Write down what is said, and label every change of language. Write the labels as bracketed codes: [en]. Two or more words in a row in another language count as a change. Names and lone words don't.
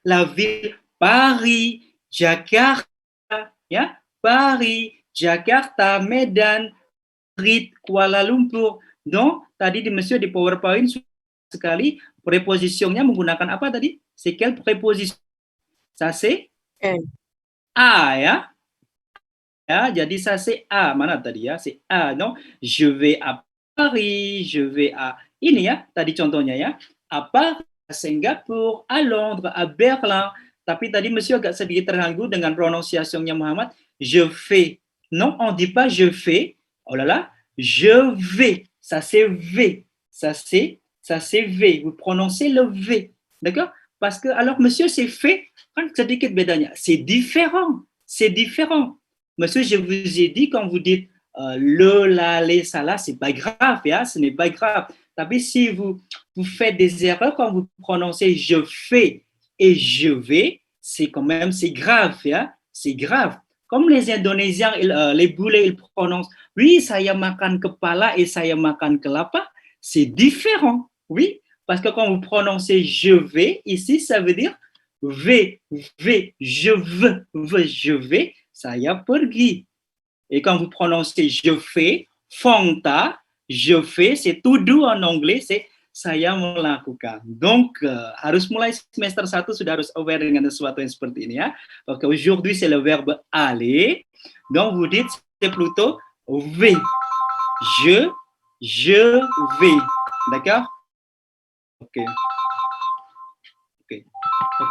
[id] Paris, Jakarta, ya, Paris, Jakarta, Medan, Madrid, Kuala Lumpur. Donc tadi Monsieur di PowerPoint sekali prepositionnya menggunakan apa tadi? [fr] C'est quelle préposition? Ça c'est A ya. [id] Ya, jadi [fr] ça c'est A. [id] Mana tadi ya? [fr] C'est A, non? Je vais à Paris, je vais à [id] ini ya, tadi contohnya ya. [fr] À Paris, à Singapour, à Londres, à Berlin. [id] Tapi tadi Monsieur agak sedikit terganggu dengan prononciation-nya Muhammad. [fr] Je fais. Non, on dit pas je fais. Oh là là, je vais. Ça c'est V. Ça c'est V. Vous prononcez le V. D'accord? Parce que alors Monsieur c'est fait, [id] kan sedikit bedanya. [fr] C'est différent. C'est différent. Monsieur, je vous ai dit quand vous dites le, la, les, ça, là, c'est pas grave, ya, ce n'est pas grave. Tapi si vous faites des erreurs quand vous prononcez je fais et je vais, c'est quand même, c'est grave, ya, c'est grave. Comme les Indonésiens, les boulets, ils prononcent oui, [id] saya makan kepala et saya makan kelapa, [fr] c'est différent, oui, parce que quand vous prononcez je vais, ici, ça veut dire je vais, je vais. [id] saya pergi. [fr] Et quand vous prononcez je fais, fonta, je fais, c'est [en] to do [fr] en anglais, c'est [id] saya melakukan. Donc, harus mulai semester 1 sudah harus aware dengan sesuatu yang seperti ini ya. Oke, [fr] aujourd'hui c'est le verbe aller. Donc, vous dites c'est plutôt vais. Je vais. D'accord? [id] Oke. Oke.